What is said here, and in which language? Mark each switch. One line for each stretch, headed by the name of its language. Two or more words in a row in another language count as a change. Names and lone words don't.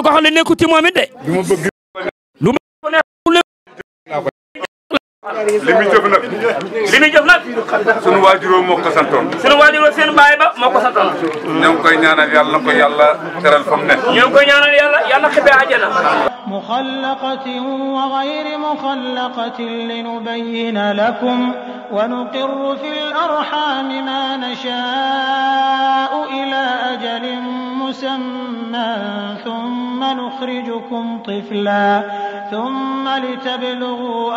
Wolof: lu ko xam ne nekkul ci moom it de li muy jëf nag sunu waajuroo moo ko santoon seen baay ba moo ko santoon ñoo ngi koy ñaanal yàlla na ko yàlla teral fa mu ne ñoo ngi koy ñaanal yàlla xippee àjjana
Arabic: مخلقة وغير مخلقة لنبين لكم ونقر في الأرحام ما نشاء إلى أجل مسمى ثم نخرجكم طفلا ثم لتبلغوا